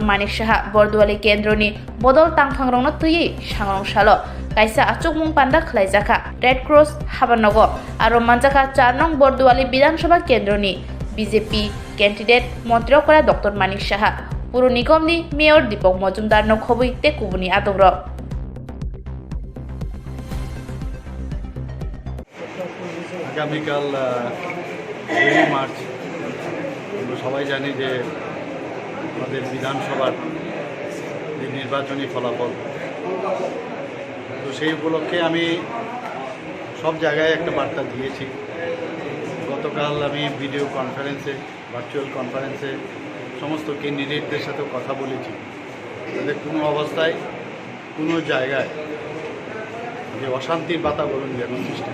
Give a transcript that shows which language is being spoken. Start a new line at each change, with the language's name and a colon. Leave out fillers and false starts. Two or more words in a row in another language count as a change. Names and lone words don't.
Kok Borok: Manik Saha Bordwali Kendroni Bodol Tangkhangrong no tui Sangrong Salo Kaisa achukmung panda khlaijaka Red Cross habanogo aro manjaka 4 nong Bordwali Bidansabha Kendroni BJP candidate Mondro Kora Dr. Manik Saha Puro Nigom ni Mayor Deepak Majumdar no khoboite kubuni adongro
Bangla: আগামীকাল 2 মার্চ আমরা সবাই জানি যে আমাদের বিধানসভার যে নির্বাচনী ফলাফল তো সেই উপলক্ষে আমি সব জায়গায় একটা বার্তা দিয়েছি গতকাল আমি
English: video conference virtual conference
Bangla: সমস্ত ক্যান্ডিডেটদের সাথে কথা বলেছি তাদের কোনো অবস্থায় কোনো জায়গায় যে অশান্তির বাতাবরণ যেন সৃষ্টি